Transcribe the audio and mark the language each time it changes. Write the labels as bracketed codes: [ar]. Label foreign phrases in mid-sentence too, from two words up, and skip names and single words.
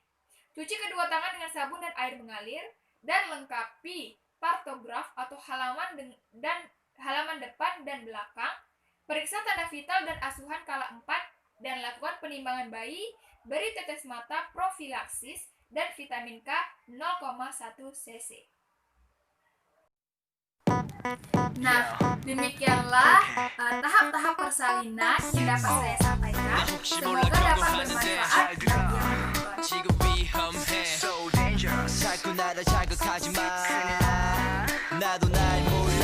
[id] Cuci kedua tangan dengan sabun dan air mengalir, dan lengkapi partograf atau halaman depan dan belakang, periksa tanda vital dan asuhan kala 4, dan lakukan penimbangan bayi, beri tetes mata profilaksis, dan vitamin K 0,1 cc. Nah, demikianlah tahap-tahap persalinan yang dapat saya sampaikan. Semoga dapat bermanfaat bagi yang menonton. [ko] 지금 위험해 [en] So dangerous [ko] 자꾸 나를 자극하지 마 나도 날